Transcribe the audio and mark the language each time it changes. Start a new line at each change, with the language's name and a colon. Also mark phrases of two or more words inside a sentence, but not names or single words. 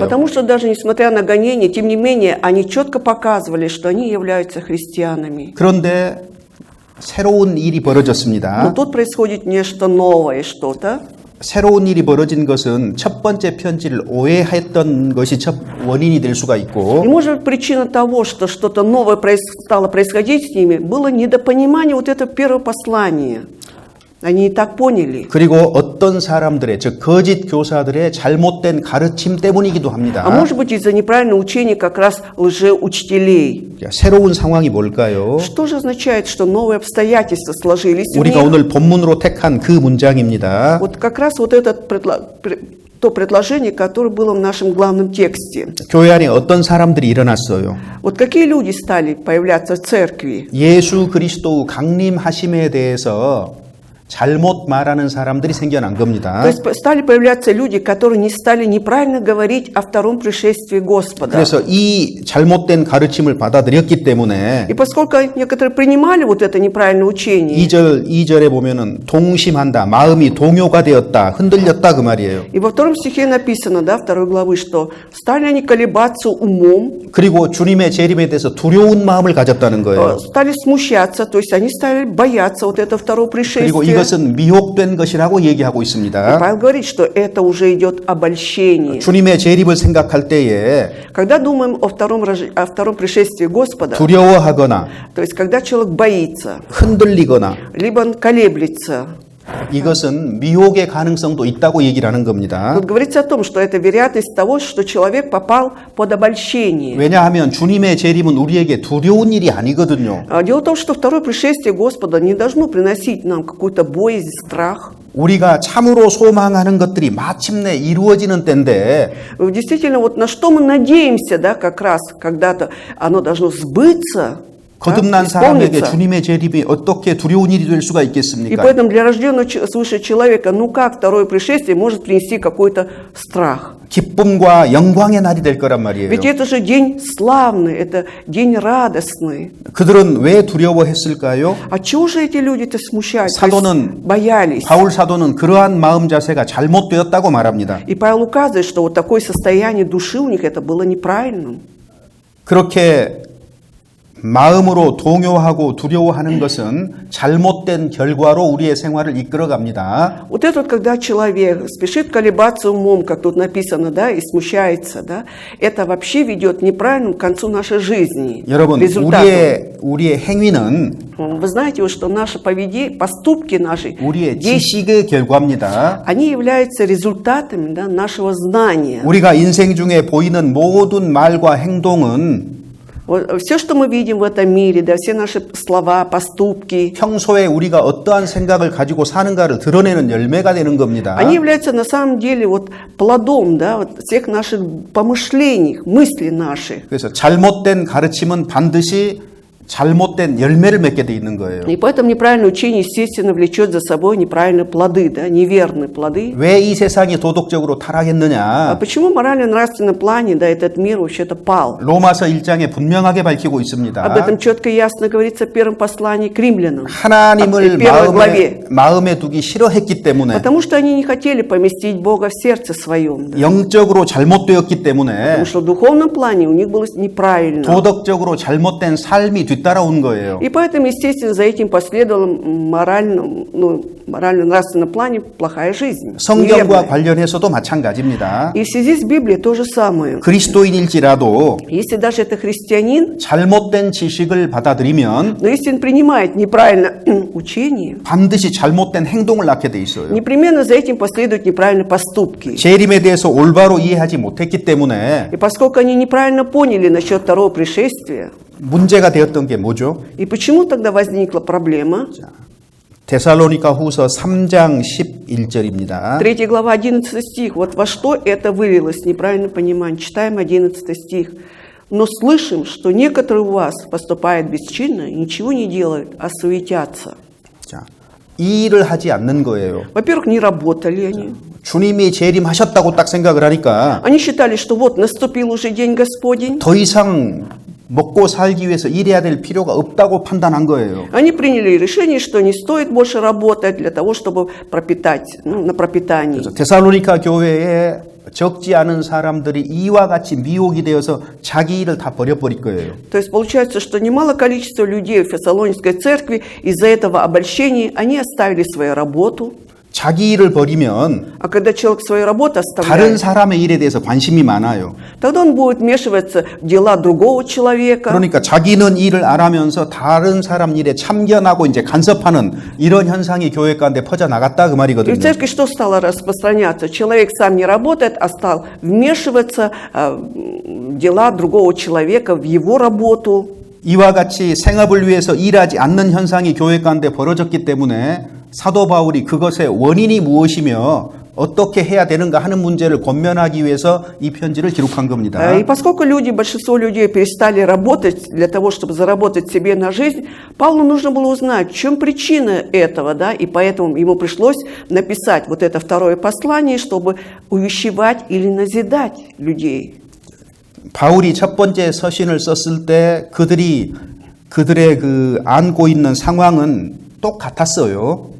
Russian: Потому что даже несмотря на гонения, тем не менее, они четко показывали, что они являются христианами.
Korean: 그런데 새로운 일이
Russian: Но
Korean: 벌어졌습니다.
Russian: тут происходит нечто новое, что-то.
Korean: 새로운 일이 벌어진 것은 첫 번째 편지를 오해했던 것이 첫 원인이 될 수가 있고
Russian: И может быть причина того, что что-то новое стало происходить с ними, было недопонимание вот этого первого послания. Они и так поняли.
Korean: 그리고 어떤 사람들의 즉 거짓 교사들의 잘못된 가르침 때문이기도
Russian: А
Korean: 합니다.
Russian: может быть из-за неправильного учения как раз лжеучителей.
Korean: 새로운 상황이 뭘까요?
Russian: Что же означает, что новые обстоятельства сложились в
Korean: 우리가
Russian: них?
Korean: 오늘 본문으로 택한 그 문장입니다.
Russian: Вот как раз вот это то предложение, которое было в нашем главном тексте.
Korean: 교회 안에 어떤 사람들이 일어났어요.
Russian: Вот какие люди стали появляться в церкви?
Korean: 예수 그리스도 강림하심에 대해서 잘못 말하는 사람들이 생겨난 겁니다.
Russian: То есть стали появляться люди, которые не стали неправильно говорить о втором пришествии Господа.
Korean: 그래서 이 잘못된 가르침을 받아들였기 때문에
Russian: И поскольку некоторые принимали вот это неправильное учение,
Korean: 2절에 보면은 동심한다, 마음이 동요가 되었다, 흔들렸다 그 말이에요.
Russian: и во втором стихе написано, да, второй главы, что стали они колебаться умом,
Korean: 그리고 주님의 재림에 대해서 두려운 마음을 가졌다는 거예요.
Russian: стали смущаться, то есть они стали бояться вот этого второго
Korean: 그리고
Russian: пришествия.
Korean: 이것은 미혹된 것이라고 얘기하고
Russian: И
Korean: 있습니다.
Russian: Павел говорит, что это уже идет обольщение.
Korean: 주님의 재림을 생각할 때에
Russian: Когда думаем о втором пришествии Господа,
Korean: 두려워하거나
Russian: то есть когда человек боится,
Korean: 흔들리거나
Russian: либо он колеблется,
Korean: 이것은 미혹의 가능성도 있다고 얘기를 하는 겁니다.
Russian: тут говорится о том, что это вероятность того, что человек попал под обольщение.
Korean: 왜냐하면 주님의 재림은 우리에게 두려운 일이 아니거든요.
Russian: Дело в том, что второе пришествие Господа не должно приносить нам какую-то боязнь, страх.
Korean: 우리가 참으로 소망하는 것들이 마침내 이루어지는 때인데
Russian: Действительно, вот на что мы надеемся, да, как раз когда-то оно должно сбыться, да,
Korean: 거듭난 사람에게
Russian: исполниться.
Korean: 주님의 재림이 어떻게 두려운 일이 될 수가
Russian: И
Korean: 있겠습니까?
Russian: поэтому для рожденного свыше человека, ну как второе пришествие может принести какой-то страх?
Korean: 기쁨과 영광의 날이 될 거란 말이에요.
Russian: Ведь это же день славный, это день радостный.
Korean: 그들은 왜 두려워했을까요?
Russian: А чего же эти люди-то смущаются,
Korean: 사도는
Russian: боялись?
Korean: 바울 사도는 그러한 마음 자세가 잘못되었다고 말합니다.
Russian: И Павел указывает, что вот такое состояние души у них это было неправильным.
Korean: 그렇게 마음으로 동요하고 두려워하는 것은 잘못된 결과로 우리의 생활을 이끌어갑니다.
Russian: Вот это вот, когда человек спешит колебаться умом, как тут написано, да, и смущается, да, это вообще ведет к неправильному концу нашей жизни.
Korean: 여러분,
Russian: результату.
Korean: 우리의 행위는
Russian: Вы знаете, вот, что наши поступки наши,
Korean: 우리의
Russian: действия,
Korean: 지식의 결과입니다.
Russian: они являются результатами, да, нашего знания.
Korean: 우리가 인생 중에 보이는 모든 말과 행동은
Russian: Вот, все, что мы видим в этом мире, да, все наши слова, поступки,
Korean: 평소에 우리가 어떠한 생각을 가지고 사는가를 드러내는 열매가 되는 겁니다.
Russian: они являются на самом деле вот плодом, да, вот всех наших помышлений, мыслей наших.
Korean: 그래서 잘못된 가르침은 반드시 잘못된 열매를 맺게 돼 있는 거예요.
Russian: И поэтому неправильное учение, естественно, влечет за собой неправильные плоды, да, неверные плоды.
Korean: 왜 이 세상이 도덕적으로
Russian: А
Korean: 타락했느냐?
Russian: почему в морально-нравственном плане, да, этот мир вообще-то пал?
Korean: 로마서 1장에 분명하게 밝히고
Russian: Об
Korean: 있습니다.
Russian: этом четко и ясно говорится в первом послании к римлянам.
Korean: 하나님을
Russian: в первой главе.
Korean: 마음에 두기 싫어했기 때문에,
Russian: Потому что они не хотели поместить Бога в сердце своем. Да.
Korean: 영적으로 잘못되었기 때문에
Russian: Потому что в духовном плане у них было неправильно.
Korean: 도덕적으로 잘못된 삶이 뒤따라온 거예요.
Russian: И поэтому, естественно, за этим последовала морально-нравственном плане плохая жизнь.
Korean: 성경과
Russian: неверная.
Korean: 관련해서도 마찬가지입니다.
Russian: И в связи с Библией то же самое.
Korean: 그리스도인일지라도
Russian: Если даже это христианин,
Korean: 잘못된 지식을 받아들이면
Russian: но если он принимает неправильно учение,
Korean: 반드시 잘못된 행동을 낳게 돼 있어요.
Russian: непременно за этим последуют неправильные поступки.
Korean: 재림에 대해서 올바로 이해하지 못했기 때문에
Russian: И поскольку они неправильно поняли насчет второго пришествия,
Korean: 문제가 되었던 게 뭐죠?
Russian: и почему тогда возникла проблема?
Korean: 데살로니가 후서 3장 11절입니다.
Russian: 3 глава, 11 стих. Вот во что это вылилось, неправильное понимание. Читаем 11 стих. «Но слышим, что некоторые у вас поступают бесчинно и ничего не делают, а суетятся».
Korean: 자, 이 일을 하지 않는 거예요.
Russian: Во-первых, не работали они.
Korean: 주님이 재림하셨다고 딱 생각을 하니까
Russian: Они считали, что вот наступил уже день Господень.
Korean: 더 이상 먹고 살기 위해서 일해야 될 필요가 없다고 판단한 거예요.
Russian: Они приняли решение, что не стоит больше работать для того, чтобы пропитать, на пропитании.
Korean: 그래서 데살로니가 교회에 적지 않은 사람들이 이와 같이 미혹이 되어서 자기 일을 다 버려버릴 거예요.
Russian: То есть получается, что немало количество людей в Фессалоникской церкви из-за этого обольщения, они оставили свою работу.
Korean: 자기 일을 버리면
Russian: А когда человек свою работу
Korean: 다른
Russian: оставляет,
Korean: 사람의 일에 대해서 관심이 많아요.
Russian: тогда он будет вмешиваться в дела другого человека.
Korean: 그러니까 자기는 일을 안 하면서 다른 사람 일에 참견하고 이제 간섭하는 이런 현상이 교회 가운데 퍼져나갔다 그
Russian: И в
Korean: 말이거든요.
Russian: церкви что стало распространяться? Человек сам не работает, а стал вмешиваться в дела другого человека, в его работу.
Korean: 이와 같이 생업을 위해서 일하지 않는 현상이 교회 가운데 벌어졌기 때문에 사도 바울이 그것의 원인이 무엇이며 어떻게 해야 되는가 하는 문제를 권면하기 위해서 이 편지를 기록한 겁니다.
Russian: И поскольку большинство людей перестали работать для того, чтобы заработать себе на жизнь, Павлу нужно было узнать, в чем причина этого, да, и поэтому ему пришлось написать вот это второе послание, чтобы увещевать или назидать людей.
Korean: 바울이 첫 번째 서신을 썼을 때 그들의 그 안고 있는 상황은 똑같았어요.